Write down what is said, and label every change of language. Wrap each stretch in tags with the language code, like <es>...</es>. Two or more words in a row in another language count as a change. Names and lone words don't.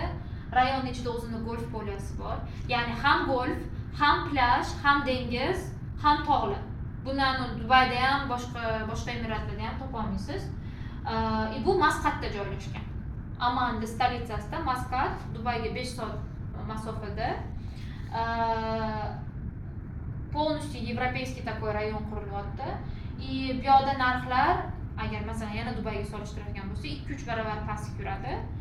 <uz>Rayonning ichida o'zining golf poliyasi bor. Ya'ni ham golf, ham plyaj, ham dengiz, ham tog'lar. Bundan Dubayda ham boshqa emiratlarda ham topa olmaysiz. Bu Masqatda joylashgan. Amanning stolitsasida Masqat, Dubayga 5 soat masofada.</uz> <ru>Полностью европейский такой</ru> <uz>rayon qurilyapti. Bu yoqda narxlar agar masalan yana Dubayga solishtiradigan bo'lsa 2-3 barobar pastga yuradi.</uz>